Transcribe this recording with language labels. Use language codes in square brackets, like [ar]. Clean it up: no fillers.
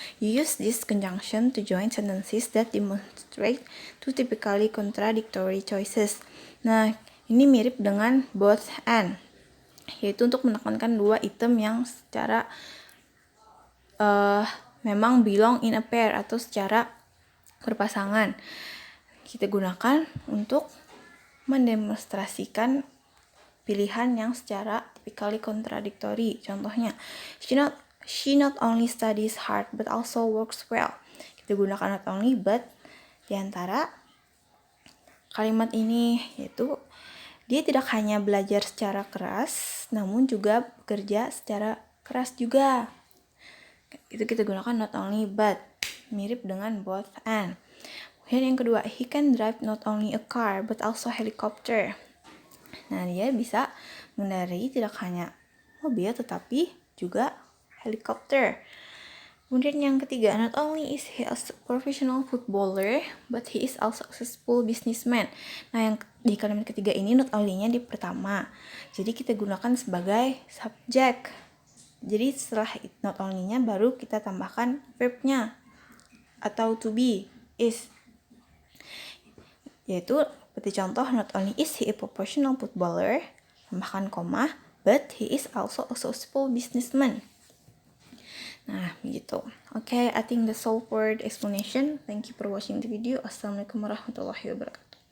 [en] You use this conjunction to join sentences that demonstrate two typically contradictory choices. [id] Nah, ini mirip dengan both and, yaitu untuk menekankan dua item yang secara memang [en] belong in a pair [id] atau secara berpasangan. Kita gunakan untuk mendemonstrasikan pilihan yang secara [en] typically contradictory. [id] Contohnya, [en] she not only studies hard but also works well. [id] Kita gunakan not only but di antara kalimat ini, yaitu dia tidak hanya belajar secara keras, namun juga bekerja secara keras juga. Itu kita gunakan not only but, mirip dengan both and. Kemudian yang kedua, [en] he can drive not only a car but also helicopter. [id] Nah, dia bisa mengendarai tidak hanya mobil tetapi juga helikopter. Kemudian yang ketiga, [en] not only is he a professional footballer, but he is also a successful businessman. [id] Nah, yang di kalimat ketiga ini not only-nya di pertama. Jadi kita gunakan sebagai subjek. Jadi setelah not only-nya baru kita tambahkan verb-nya atau to be, is. Yaitu seperti contoh, [en] not only is he a professional footballer, [id] tambahkan koma, [en] but he is also a successful businessman. [id] Nah, begitu. [en] Okay, I think that's all for the explanation. Thank you for watching the video. [ar] Assalamualaikum warahmatullahi wabarakatuh.